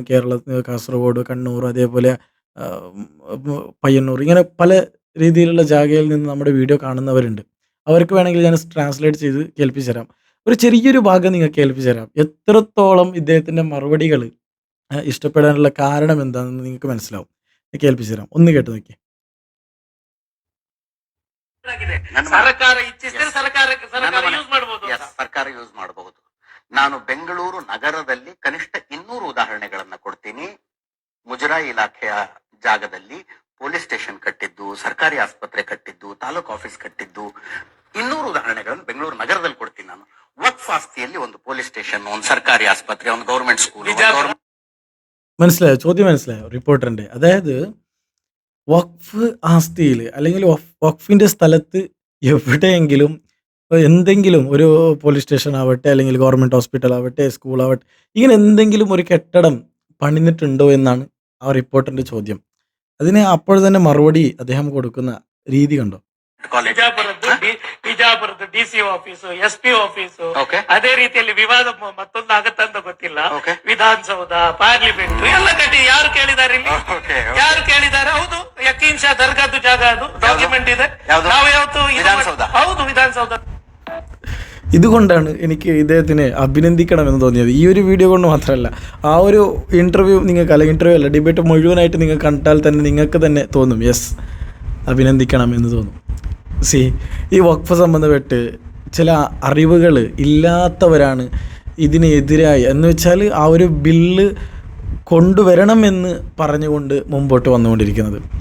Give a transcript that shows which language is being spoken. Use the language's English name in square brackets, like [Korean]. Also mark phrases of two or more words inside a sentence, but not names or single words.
[Malayalam] കാസർഗോഡ്, കണ്ണൂർ, അതേപോലെ പയ്യന്നൂർ, ഇങ്ങനെ പല രീതിയിലുള്ള ജാഗയിൽ നിന്ന് നമ്മുടെ വീഡിയോ കാണുന്നവരുണ്ട്. അവർക്ക് വേണമെങ്കിൽ ഞാൻ ട്രാൻസ്ലേറ്റ് ചെയ്ത് കേൾപ്പിച്ചു തരാം. ഒരു ചെറിയൊരു ഭാഗം നിങ്ങൾക്ക് കേൾപ്പിച്ചു തരാം. എത്രത്തോളം ഇദ്ദേഹത്തിൻ്റെ മറുപടികൾ ഇഷ്ടപ്പെടാനുള്ള കാരണം എന്താണെന്ന് നിങ്ങൾക്ക് മനസ്സിലാവും. കേൾപ്പിച്ചു ತರಾಂ, ഒന്ന് കേട്ട് നോക്കി. [Kannada] ಸರ್ಕಾರ ಯೂಸ್ ಮಾಡಬಹುದು. ನಾನು ಬೆಂಗಳೂರು ನಗರದಲ್ಲಿ ಕನಿಷ್ಠ 200 ಉದಾಹರಣೆಗಳನ್ನ ಕೊಡ್ತೀನಿ. ಮುಜರಾಯಿ ಇಲಾಖೆಯ ಜಾಗದಲ್ಲಿ [English] police station [Kannada] ಕಟ್ಟಿದ್ದು, ಸರ್ಕಾರಿ ಆಸ್ಪತ್ರೆ ಕಟ್ಟಿದ್ದು, ತಾಲೂಕು ಆಫೀಸ್ ಕಟ್ಟಿದ್ದು, 200 ಉದಾಹರಣೆಗಳನ್ನು ಬೆಂಗಳೂರು ನಗರದಲ್ಲಿ ಕೊಡ್ತೀನಿ ನಾನು. ವಕ್ಫ್ ಆಸ್ತಿಯಲ್ಲಿ ಒಂದು [English] police station, [Kannada] ಒಂದು ಸರ್ಕಾರಿ ಆಸ್ಪತ್ರೆ, ಒಂದು [English] government school. [Malayalam] മനസ്സിലായോ? ചോദ്യം മനസ്സിലായോ റിപ്പോർട്ടറിൻ്റെ? അതായത് വഖഫ് ആസ്തിയിൽ അല്ലെങ്കിൽ വഖഫിൻ്റെ സ്ഥലത്ത് എവിടെയെങ്കിലും എന്തെങ്കിലും ഒരു [English] police station [Malayalam] ആവട്ടെ, അല്ലെങ്കിൽ [English] government hospital [Malayalam] ആവട്ടെ, സ്കൂളാവട്ടെ, ഇങ്ങനെ എന്തെങ്കിലും ഒരു കെട്ടിടം പണിതിട്ടുണ്ടോ എന്നാണ് ആ റിപ്പോർട്ടറിൻ്റെ ചോദ്യം. അതിന് അപ്പോൾ തന്നെ മറുപടി അദ്ദേഹം കൊടുക്കുന്ന രീതി കണ്ടോ? [Kannada] ಬಿಜಾಪುರದ [English] DC office, SP office, [Kannada] ಅದೇ ರೀತಿಯಲ್ಲಿ ವಿವಾದ ಮತ್ತೊಂದು ಆಗತ್ತ ಅಂತ ಗೊತ್ತಿಲ್ಲ. ವಿಧಾನಸೌಧ, ಪಾರ್ಲಿಮೆಂಟ್ ಎಲ್ಲ ಕಟ್ಟಿ ಯಾರು ಕೇಳಿದಾರೆ ಇಲ್ಲಿ? ಯಾರು ಕೇಳಿದ್ದಾರೆ? ಹೌದು, ಯಕೀನ್ ಶಾ ದರ್ಗಾದ್ದು ಜಾಗ, ಅದು ಡಾಕ್ಯುಮೆಂಟ್ ಇದೆ. ನಾವು ಯಾವತ್ತು ಹೌದು ವಿಧಾನಸೌಧ. [Malayalam] ഇതുകൊണ്ടാണ് എനിക്ക് ഇദ്ദേഹത്തിനെ അഭിനന്ദിക്കണമെന്ന് തോന്നിയത്. ഈ ഒരു വീഡിയോ കൊണ്ട് മാത്രമല്ല, ആ ഒരു ഇൻ്റർവ്യൂ നിങ്ങൾക്ക്, അല്ലെങ്കിൽ ഇൻ്റർവ്യൂ അല്ല, ഡിബേറ്റ് മുഴുവനായിട്ട് നിങ്ങൾ കണ്ടാൽ തന്നെ നിങ്ങൾക്ക് തന്നെ തോന്നും യെസ്, അഭിനന്ദിക്കണം എന്ന് തോന്നും. ഈ വഖഫ് സംബന്ധപ്പെട്ട് ചില അറിവുകൾ ഇല്ലാത്തവരാണ് ഇതിനെതിരായി, എന്ന് വെച്ചാൽ ആ ഒരു ബില്ല് കൊണ്ടുവരണമെന്ന് പറഞ്ഞുകൊണ്ട് മുമ്പോട്ട് വന്നുകൊണ്ടിരിക്കുന്നത്.